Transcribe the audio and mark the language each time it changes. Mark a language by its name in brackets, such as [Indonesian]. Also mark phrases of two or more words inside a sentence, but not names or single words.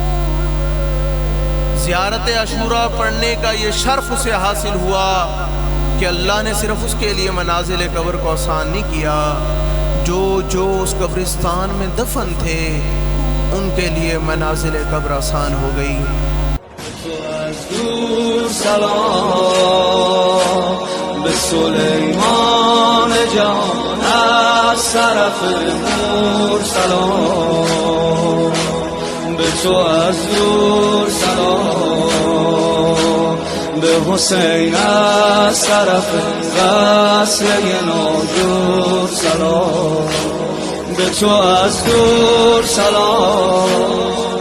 [Urdu] زیارت عاشورہ پڑھنے کا یہ شرف اسے حاصل ہوا کہ اللہ نے صرف اس کے لیے منازل قبر کو آسان نہیں کیا، جو اس قبرستان میں دفن تھے ان کے لیے منازل قبر آسان ہو گئی۔ [Persian] سلام به سلیمان جان از طرف نور، سلام به تو از دور، سلام به حسین از طرف وصله ناجور، سلام به تو از دور، سلام